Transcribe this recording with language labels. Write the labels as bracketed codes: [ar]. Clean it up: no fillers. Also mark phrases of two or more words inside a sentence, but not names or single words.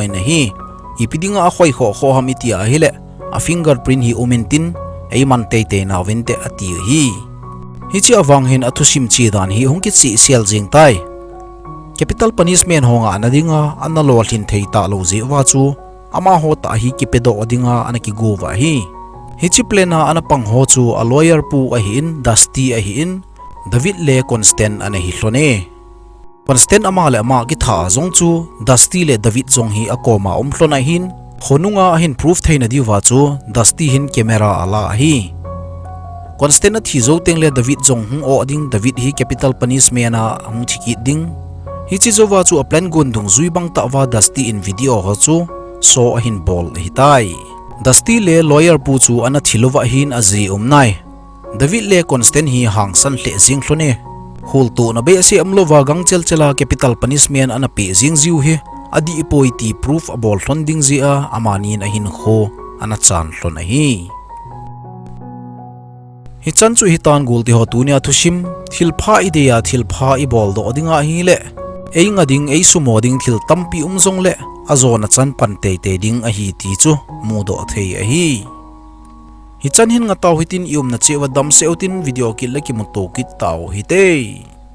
[tcz] na hi ipidinga a khoi kho kho ham itia hi le a fingerprint hi umentin ei man te te na vente ati hi hichi awang hin athusim chi dan hi hongki chi sel jing tai [en] capital punishment [tcz] honga anadinga analo thin thei ta lo je wa chu ama ho ta hi ki pedo odinga ana ki go wa hi hichi plena ana pang ho chu a lawyer pu a hin dusty a hin david le constant ana hi hlone constant ama le ama ki tha zong chu dusty le david zong hi akoma hlona hin khonunga hin proof theina diwa chu dusty hin camera ala hi constant a thi zo teng le david zong hung o ding david hi [en] capital punishment [tcz] a hung thiki ding hi chi zo wa chu a plan gun dung zui bang ta wa dusty in video ho chu so a hin bol hi tai dusty le lawyer pu chu ana thilowa hin azi nai david le constant hi hang san hle jing hlone hul tu na be se amlova gangchel chela [en] capital punishment [tcz] ana pe jing ziu he adi poiti proof abol funding zia amani na hin kho ana chan hlona hi hi chan chu hi tan gul ti ho tunia thusim thilpha ideya thilpha i bol do dinga hi le einga ding ei sumo ding thil tampi umjong le azona chan pan te te ding a hi ti chu mu do thei a hi hi chan hin nga taw hitin ium na chewa dam seutin video kil la ki mu to ki taw hi te